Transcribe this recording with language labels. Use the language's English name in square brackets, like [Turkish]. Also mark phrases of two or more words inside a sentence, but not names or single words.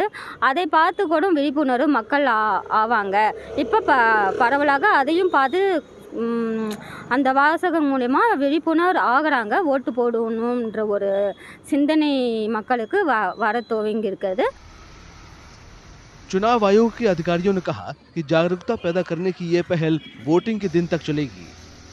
[Tamil] அதை பார்த்து கூட விழிப்புணர்வு மக்கள் ஆவாங்க. இப்போ பரவலாக அதையும் பார்த்து அந்த வாசகம் மூலமா விழிப்புணர்வு ஆகிறாங்க. ஓட்டு போடணுன்ற ஒரு சிந்தனை மக்களுக்கு வர துவங்கி இருக்கிறது. [Hindi] चुनाव आयोग के अधिकारियों ने कहा कि जागरूकता पैदा करने की ये पहल वोटिंग के दिन तक चलेगी।